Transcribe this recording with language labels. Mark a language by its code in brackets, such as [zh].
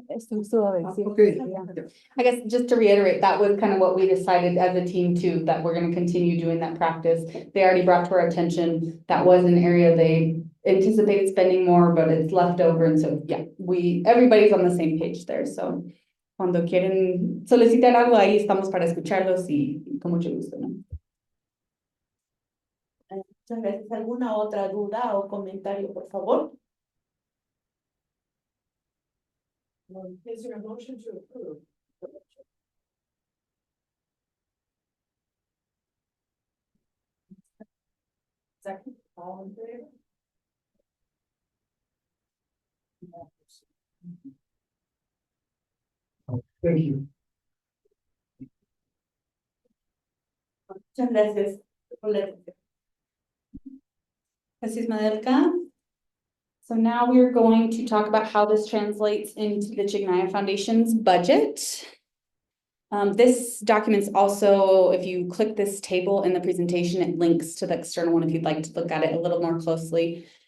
[en] Okay. I guess just to reiterate, that was kind of what we decided as a team too, that we're gonna continue doing that practice. They already brought to our attention, that was an area they anticipated spending more, but it's left over, and so, yeah, everybody's on the same page there, so. [es] Cuando quieren solicitar algo, ahí estamos para escucharlos y con mucho gusto, ¿no? Muchas gracias. ¿Alguna otra duda o comentario, por favor? [en] Is there a motion to approve? Second, all in favor? Thank you. [es] Muchas gracias por la atención. Gracias, Madelka. [en] So now we're going to talk about how this translates into the Chijnaya Foundation's budget. This document's also, if you click this table in the presentation, it links to the external one if you'd like to look at it a little more closely.